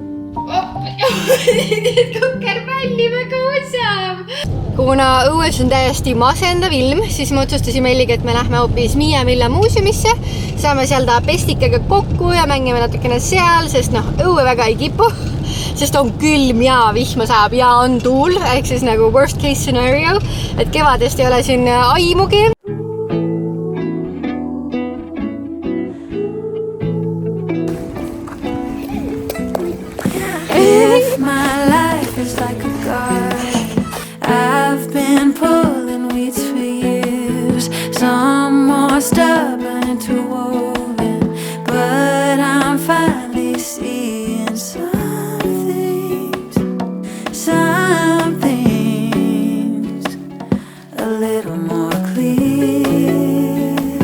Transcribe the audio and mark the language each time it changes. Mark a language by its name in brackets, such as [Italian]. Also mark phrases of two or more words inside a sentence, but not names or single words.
[Estonian] Kukerpalli väga osav. Kuna õues on täiesti masendav ilm, siis me otsustasime Elliga, et me lähme hoopis Miia Milla muuseumisse. Saame seal ta pestikega kokku ja mängime natukene seal, sest õue väga ei kipu. Sest on külm ja vihma saab ja on tuul, ehk siis nagu [English] worst case scenario. [Estonian] Et kevadest ei ole siin aimugi. [English] If my life is like a garden, I've been pulling weeds for years. Some more stubborn and interwoven, but I'm finally seeing some things a little more clear.